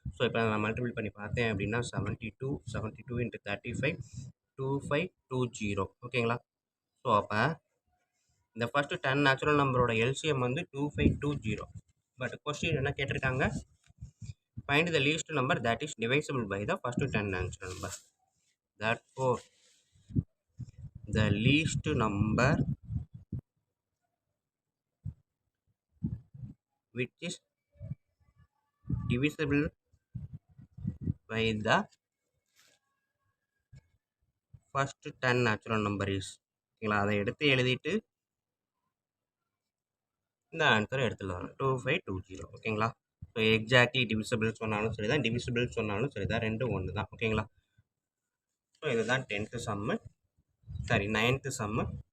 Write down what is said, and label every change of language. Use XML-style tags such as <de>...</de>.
<ta>So இப்போ நான் multiple பண்ணி பார்த்தேன் அப்படின்னா 72 72 இன்ட்டு 35 2520. ஓகேங்களா? ஸோ அப்போ இந்த ஃபஸ்ட்டு 10 நேச்சுரல் நம்பரோட எல்சிஎம் வந்து 2520. பட் கொஸ்டின் என்ன கேட்டிருக்காங்க?</ta> <en>Find the least number that is divisible by the first 10 natural number. Therefore, the least number which is divisible by the first 10 natural number is.</en> <ta>ஓகேங்களா? அதை எடுத்து எழுதிட்டு இந்த ஆன்சரை எடுத்துடலாம். 2520. ஓகேங்களா? ஸோ எக்ஸாக்ட்லி டிவிசிபிள் சொன்னாலும் சரி தான், டிவிசிபிள் சொன்னாலும் சரி தான், ரெண்டும் ஒன்று தான். ஓகேங்களா? ஸோ இதுதான் 10th சம்மு, சாரி 9th சம்மு.</ta>